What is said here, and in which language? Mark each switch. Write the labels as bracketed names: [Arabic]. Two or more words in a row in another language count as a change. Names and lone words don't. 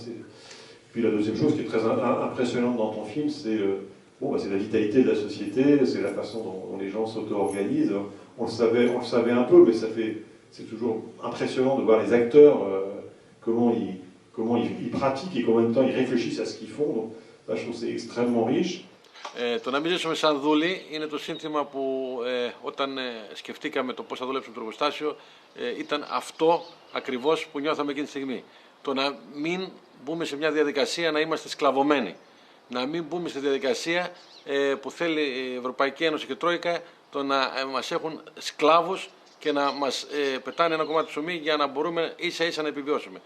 [French] Puis la deuxième chose qui est très impressionnante dans ton film, c'est c'est la vitalité de la société, c'est la façon dont les gens s'auto-organisent. On le savait un peu, mais c'est toujours impressionnant de voir les acteurs comment ils pratiquent et combien de temps ils réfléchissent à ce qu'ils font. Donc, ça, je trouve que c'est extrêmement riche. [Greek] Το να μην ζήσουμε σαν δούλοι είναι το σύνθημα που όταν σκεφτήκαμε το πώς θα δουλέψουμε το εργοστάσιο ήταν αυτό ακριβώς που νιώθαμε εκείνη τη στιγμή. Το να μην μπούμε σε μια διαδικασία να είμαστε σκλαβωμένοι. Να μην μπούμε στη διαδικασία που θέλει η Ευρωπαϊκή Ένωση και η Τρόικα το να μας έχουν σκλάβους και να μας πετάνε ένα κομμάτι ψωμί για να μπορούμε ίσα ίσα να επιβιώσουμε.